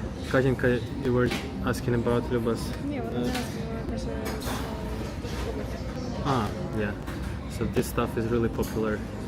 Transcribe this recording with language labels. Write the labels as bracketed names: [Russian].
[English] Katinka, you were asking about Luba's. [Ukrainian] Ні, вона не розповіла, каже, що тут робиться. [English] Yeah. So this stuff is really popular.